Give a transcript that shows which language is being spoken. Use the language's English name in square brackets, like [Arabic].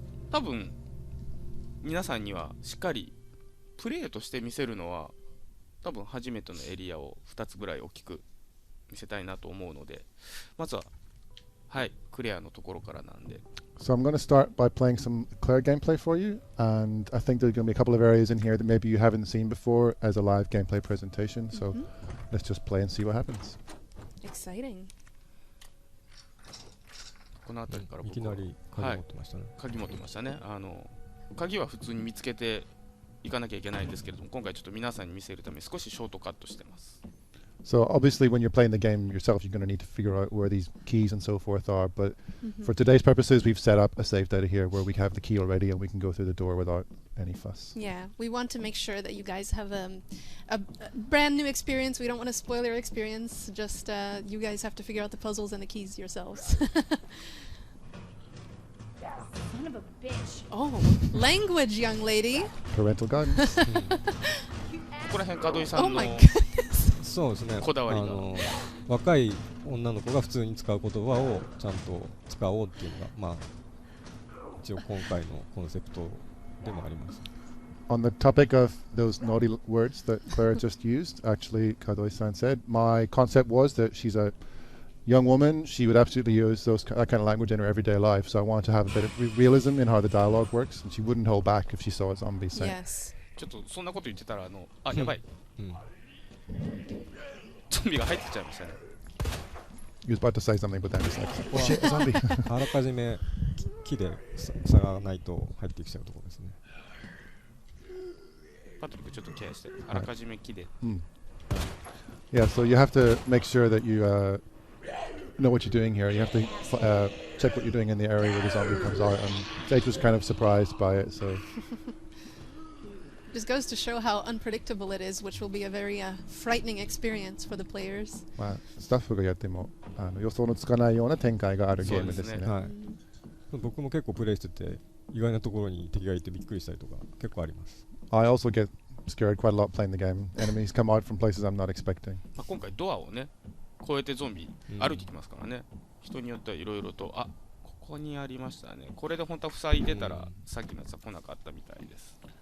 [Japanese] 多分皆さんにはしっかりプレイとして見せるのは多分初めてのエリアを2つぐらい大きく見せたいなと思うので、まずはクリアのところからなんで。 [English] So I'm going to start by playing some clear gameplay for you, and I think there's going to be a couple of areas in here that maybe you haven't seen before as a live gameplay presentation. So let's just play and see what happens. Exciting. [Japanese] この辺りからいきなり鍵持ってましたね。鍵持ってましたね。鍵は普通に見つけていかなきゃいけないんですけれども、今回ちょっと皆さんに見せるために少しショートカットしてます。 [English] So obviously when you're playing the game yourself, you're going to need to figure out where these keys and so forth are. But for today's purposes, we've set up a safe data here where we have the key already and we can go through the door without any fuss. Yeah, we want to make sure that you guys have a brand new experience. We don't want to spoil your experience. Just you guys have to figure out the puzzles and the keys yourselves. Son of a bitch. Oh, language, young lady. Parental guidance. [Japanese] ここら辺門井さ [English] Oh [Japanese] んの [English] my goodness. [Japanese] そうですね。こだわりが若い女の子が普通に使う言葉をちゃんと使おうっていうのが一応今回のコンセプトでもあります。 [English] On the topic of those naughty words that Claire just used, actually, Kadoi-san said, my concept was that she's a young woman. She would absolutely use that kind of language in her everyday life. So I wanted to have a bit of realism in how the dialogue works, and she wouldn't hold back if she saw a zombie saying. Yes. [Japanese] ちょっとそんなこと言ってたらやばい。ゾンビが入ってきちゃいましたね。 [English] He was about to say something, but then he's like, oh shit, a zombie. [Japanese] あらかじめ木で探らないと入ってきちゃうところですね。パトリックちょっとケアして、あらかじめ木で。 [English] Yeah, so you have to make sure that you know what you're doing here. You have to check what you're doing in the area where the zombie comes out. And Jake was kind of surprised by it, so. Just goes to show how unpredictable it is, which will be a very frightening experience for the players. [Japanese] まあスタッフがやっても予想のつかないような展開があるゲームですね。はい。僕も結構プレイしてて意外なところに敵がいてびっくりしたりとか結構あります。 [English] I also get scared quite a lot playing the game. Enemies come out from places I'm not expecting. [Japanese] まあ今回ドアをね越えてゾンビ歩いてきますからね。人によってはいろいろとここにありましたね。これで本当は塞いでたらさっきのやつは来なかったみたいです。